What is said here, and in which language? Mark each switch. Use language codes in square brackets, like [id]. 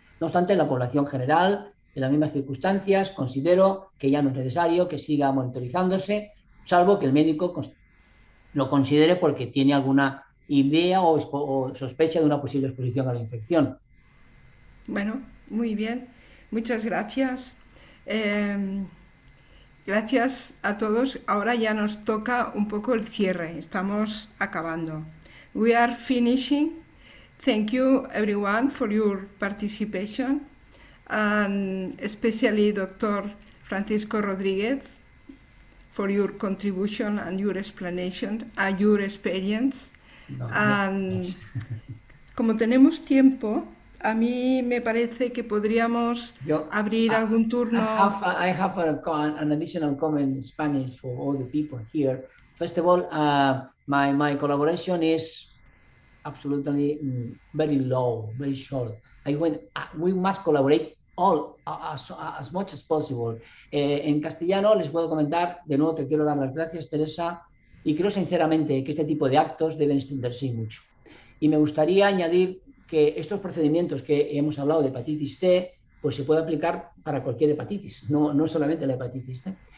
[es] No obstante, en la población general, en las mismas circunstancias, considero que ya no es necesario que siga monitorizándose, salvo que el médico lo considere porque tiene alguna idea o sospecha de una posible exposición a la infección. bueno, muy bien. Muchas gracias. Eh, Gracias a todos. Ahora ya nos toca un poco el cierre. Estamos acabando. [en] We are finishing. Thank you everyone for your participation, and especially Dr. Francisco Rodríguez for your contribution and your explanation and your experience. [es] No, no. And como tenemos tiempo, a mí me parece que podríamos Yo, abrir algún turno. [en] I have an additional comment in Spanish for all the people here. First of all, my collaboration is absolutely very low, very short. We must collaborate all as much as possible. [es] En castellano les puedo comentar, de nuevo te quiero dar las gracias, Teresa, y creo sinceramente que este tipo de actos deben extenderse mucho. Y me gustaría añadir que estos procedimientos que hemos hablado de hepatitis C, pues se puede aplicar para cualquier hepatitis, no solamente la hepatitis C.